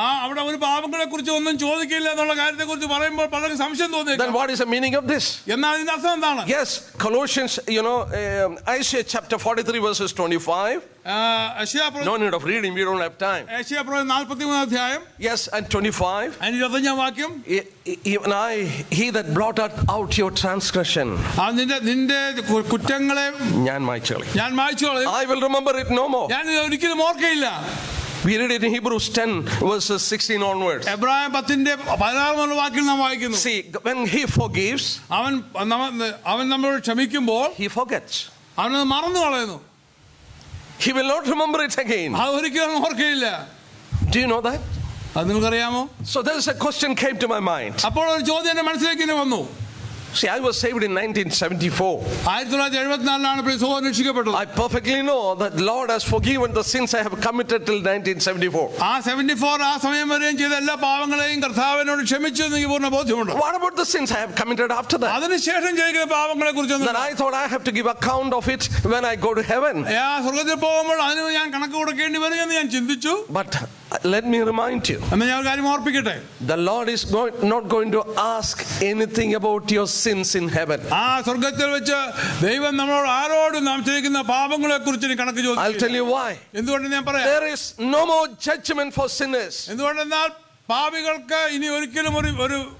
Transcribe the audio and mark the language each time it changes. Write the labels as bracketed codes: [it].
[ml] അവിടെ ഒരു പാപങ്ങളെ കുറിച്ച് ഒന്നും ചോദിക്കില്ല എന്നുള്ള കാര്യത്തെ കുറിച്ച് പറയുമ്പോൾ പലർക്കും സംശയം തോന്നി. [en] Then what is the meaning of this? [ml] എന്നാൽ ഇതിന്റെ അർത്ഥം എന്താണ്? [en] Yes, Colossians, Isaiah chapter 43 verses 25. No need of reading, we don't have time. [ml] ഏശയ്യാപ്രവചനം 43 അധ്യായം. [en] Yes, and 25. [ml] 25 വാക്യം. [en] Even I, he that blotted out your transgression. [ml] നിന്റെ കുറ്റങ്ങളെ ഞാൻ മായ്ച്ചു കളയും. [en] I will remember it no more. [ml] ഞാൻ ഒരിക്കലും ഓർക്കയില്ല. [en] We read it in Hebrews 10 verses 16 onwards. [ml] എബ്രായ 10:16 വാക്യം നാം വായിക്കുന്നു. [en] See, when he forgives, [ml] അവൻ നമ്മളോട് ക്ഷമിക്കുമ്പോൾ [en] he forgets. [ml] അവനത് മറന്നു കളയുന്നു. [en] He will not remember it again. [ml] അത് ഒരിക്കലും ഓർക്കയില്ല. [en] Do you know that? [ml] അത് നിങ്ങൾക്കറിയാമോ? [en] So there is a question came to my mind. [ml] അപ്പോൾ ഒരു ചോദ്യം എൻ്റെ മനസ്സിലേക്ക് വന്നു. [en] See, I was saved in 1974. [ml] 1974 രക്ഷിക്കപ്പെട്ടു. [en] I perfectly know that Lord has forgiven the sins I have committed till 1974. [ml] 74 ആ സമയം വരെയും ചെയ്ത എല്ലാ പാപങ്ങളെയും കർത്താവിനോട് ക്ഷമിച്ചു എന്ന് എനിക്ക് പൂർണ്ണ ബോധ്യമുണ്ട്. [en] What about the sins I have committed after that? [ml] അതിനുശേഷം ചെയ്ത പാപങ്ങളെ കുറിച്ച് [en] that I thought I have to give account of it when I go to heaven. [ml] സ്വർഗ്ഗത്തിൽ പോകുമ്പോൾ അതിന് ഞാൻ കണക്ക് കൊടുക്കേണ്ടി വരും എന്ന് ഞാൻ ചിന്തിച്ചു. [en] But let me remind you, [ml] എന്നാൽ ഞാൻ ഒരു കാര്യം ഓർപ്പിക്കട്ടെ. [en] the Lord is not going to ask anything about your sins in heaven. [ml] സ്വർഗ്ഗത്തിൽ വെച്ച് ദൈവം നമ്മളോട് ആരോടും നാം ചെയ്യുന്ന പാപങ്ങളെ കുറിച്ച് കണക്ക് ചോദിക്കും. [en] I'll tell you why. [ml] എന്തുകൊണ്ടെന്ന് ഞാൻ പറയാം. [en] There is no more judgment for sinners. [ml] എന്തുകൊണ്ടെന്നാൽ പാപികൾക്ക് ഇനി ഒരിക്കലും ഒരു